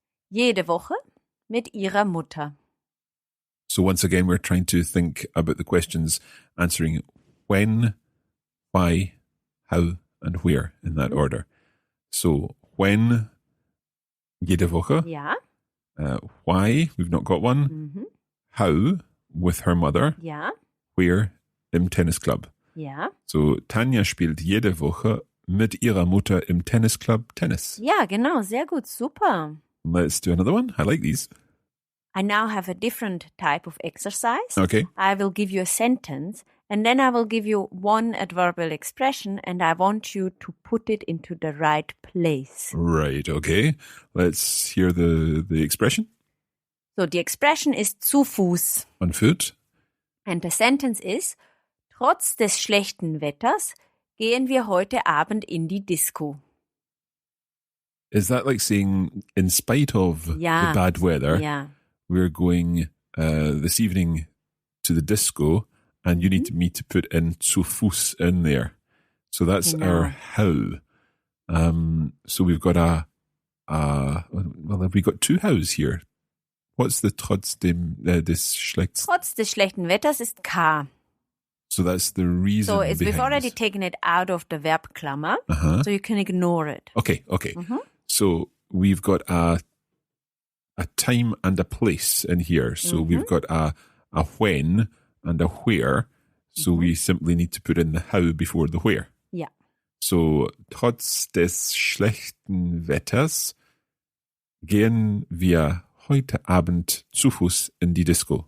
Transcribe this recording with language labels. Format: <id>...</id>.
<de>Jede Woche mit ihrer Mutter.</de> <en>So once again, we're trying to think about the questions, answering when, why, how, and where in that order. So when,</en> <de>jede Woche. Ja.</de> <en>Why, we've not got one. How, with her mother.</en> <de>Ja.</de> <en>Where,</en> <de>im Tennisclub. Ja. So Tanja spielt jede Woche mit ihrer Mutter im Tennisclub Tennis. Ja, genau. Sehr gut. Super.</de> <en>Let's do another one. I like these. I now have a different type of exercise. Okay. I will give you a sentence and then I will give you one adverbial expression and I want you to put it into the right place. Right, okay. Let's hear the expression.</en> <de>So, die Expression ist zu Fuß.</de> <en>On foot. And the sentence is,</en> <de>trotz des schlechten Wetters gehen wir heute Abend in die Disco.</de> <en>Is that like saying, in spite of the bad weather,</en> <de>Ja.</de> <en>we're going this evening to the disco, and you need me to put in</en> <de>zu Fuß</de> <en>in there. So that's our how. So we've got have we got two hows here? What's the</en> <de>trotzdem des schlechten? Trotz des schlechten Wetters ist K.</de> <en>So that's the reason So behind we've already this. taken it out of the verb Klammer, Uh-huh. so you can ignore it. Okay. So we've got a time and a place in here. So we've got a when and a where. So we simply need to put in the how before the where.</en> <de>Ja. So trotz des schlechten Wetters gehen wir heute Abend zu Fuß in die Disco.</de>